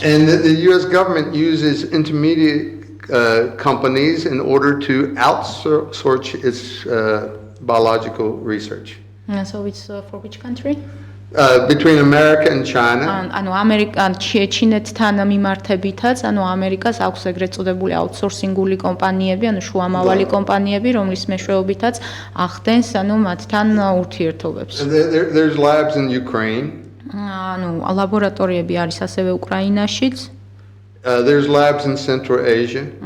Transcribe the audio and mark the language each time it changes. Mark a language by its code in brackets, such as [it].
[en] And the US government uses intermediate companies in order to outsource its biological research. So it's for which country? Between America and China. [ka] ანუ ამერიკა ჩინეთთან მიმართებითაც, ანუ ამერიკას აქვს ეგრეთ წოდებული აუთსორსინგული კომპანიები, ანუ შუამავალი კომპანიები, რომლის მეშვეობითაც ახდენს ანუ მათთან ურთიერთობებს. [en] There's labs in Ukraine. [ka] ანუ ლაბორატორიები არის ასევე უკრაინაშიც. [en] There's labs in Central Asia.